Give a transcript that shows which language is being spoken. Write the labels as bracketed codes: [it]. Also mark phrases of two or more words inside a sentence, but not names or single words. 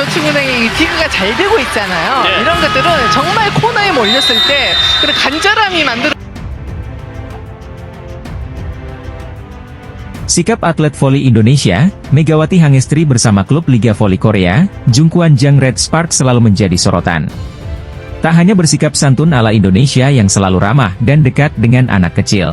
[ko] 지금의 이 디그가 잘 되고 있잖아요. 네. 이런 것들은 정말 코너에 몰렸을 때 그런 간절함이 만들어. [id] Sikap atlet voli Indonesia, Megawati Hangestri bersama klub Liga Voli Korea, Jungkwon Jang Red Spark selalu menjadi sorotan. Tak hanya bersikap santun ala Indonesia yang selalu ramah dan dekat dengan anak kecil.